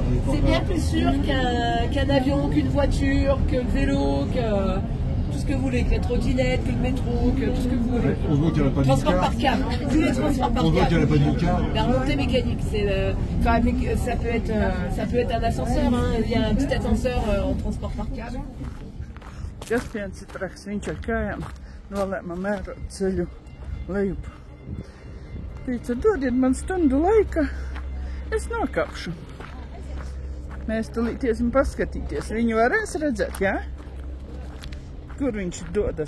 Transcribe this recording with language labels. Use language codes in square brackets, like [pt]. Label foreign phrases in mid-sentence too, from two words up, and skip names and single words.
[fr] C'est bien plus sûr qu'un avion, qu'une voiture, que le vélo, que tout ce que vous voulez, que la trottinette, que le métro, que tout ce que vous voulez. On voit qu'il n'y a pas de Transport car. par câble. Tous les transports par On voit qu'il n'y a câble. pas de car. La remontée mécanique, c'est enfin, ça peut être un ascenseur. Hein. Il y a un petit ascenseur en transport par câble. [lv] Kas viens ir traks, viņš ar kājām nolēma mērot ceļu lejup. Teica, dodiet man stundu laika, es nokāpšu. Mēs tulīt iesim paskatīties. Viņu varēs redzēt, jā? Kur viņš dodas?